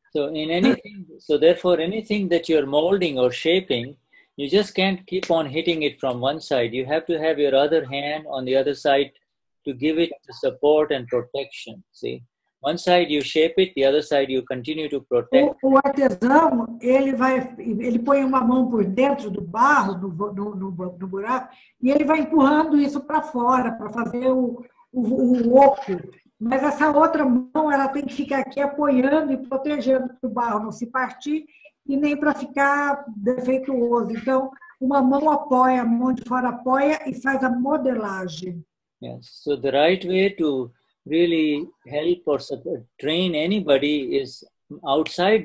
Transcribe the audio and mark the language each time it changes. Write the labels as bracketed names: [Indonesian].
[English] So therefore, anything that you're molding or shaping, you just can't keep on hitting it from one side. You have to have your other hand on the other side to give it the support and protection. See, one side you shape it, the other side you continue to protect. [Portuguese] O artesão ele põe uma mão por dentro do barro, no buraco, e ele vai empurrando isso para fora para fazer o oco. Mas essa outra mão ela tem que ficar aqui apoiando e protegendo para o barro não se partir e nem para ficar defeituoso. Então, uma mão apoia, a mão de fora apoia e faz a modelagem. [English] Yes. So the right way to really help or train anybody is outside.